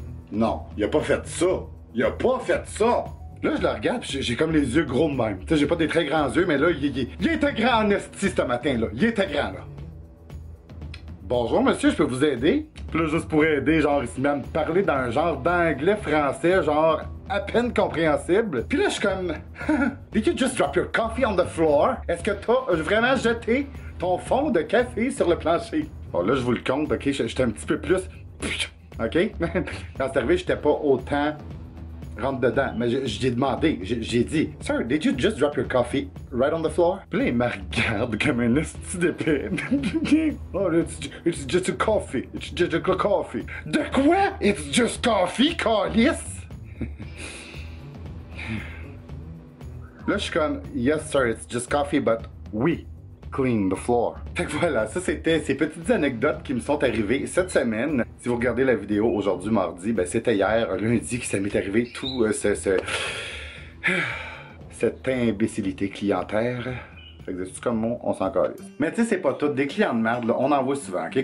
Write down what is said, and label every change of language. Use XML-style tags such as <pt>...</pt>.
<fr>Non, il a pas fait ça. Il a pas fait ça. Là, je le regarde, pis j'ai comme les yeux gros de même. Tu sais, j'ai pas des très grands yeux, mais là, il était grand en esti ce matin-là. Il était grand, là. Bonjour, monsieur, je peux vous aider? Puis là, juste pour aider, genre, ici même, parler d'un genre d'anglais-français, genre, à peine compréhensible. Puis là, je suis comme...</fr> <en>Did you just drop your coffee on the floor?</en> <fr>Est-ce que t'as vraiment jeté ton fond de café sur le plancher? Bon, là, je vous le compte, OK? J'étais un petit peu plus... OK? Quand c'est arrivé, j'étais pas autant... rentre dedans. Mais j'ai demandé, j'ai dit,</fr> <en>Sir, did you just drop your coffee right on the floor?</en> <fr>Puis là, il me regarde comme un esti d'épée.</fr> <en>Oh, it's just a coffee. It's just a coffee.</en> <fr>De quoi?</fr> <en>It's just coffee, calice?</en> <fr>Là, je suis comme,</fr> <en>yes, sir, it's just coffee, but we clean the floor.</en> <fr>Fait que voilà, ça c'était ces petites anecdotes qui me sont arrivées cette semaine. Si vous regardez la vidéo aujourd'hui, mardi, ben c'était hier, lundi, que ça m'est arrivé tout cette imbécilité clientaire. Fait que c'est comme moi, on s'en calisse. Mais tu sais, c'est pas tout. Des clients de merde, là, on en voit souvent. Okay?</fr>